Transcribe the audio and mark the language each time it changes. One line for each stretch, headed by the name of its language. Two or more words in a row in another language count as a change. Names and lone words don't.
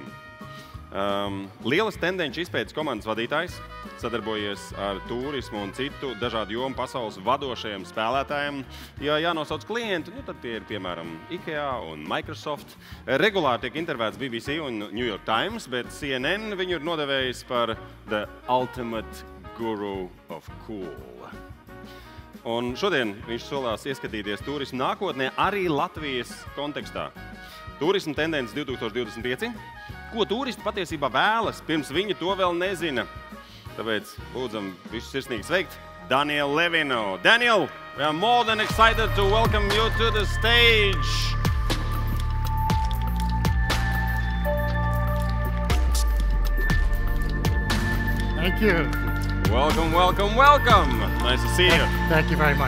Latvian: Lielas tendenču izpētes komandas vadītājs, sadarbojies ar turismu un citu dažādu jomu pasaules vadošajiem spēlētājiem. Ja jānosauc klienti, tad tie ir piemēram IKEA un Microsoft. Regulāri tiek intervēts BBC un New York Times, bet CNN viņu ir nodevējis par
English: the ultimate guru of cool.
Latvian: Un šodien viņš solās ieskatīties turismu nākotnē arī Latvijas kontekstā. Turisma tendences 2025. Ko turisti patiesībā vēlas, pirms viņi to vēl nezina. Tāpēc lūdzam visus sirsnīgi sveikt Danielu Levinu.
English: Daniel, we are more than excited to welcome you to the stage. Thank you. Welcome, welcome, welcome. Nice to see you. Thank you very much.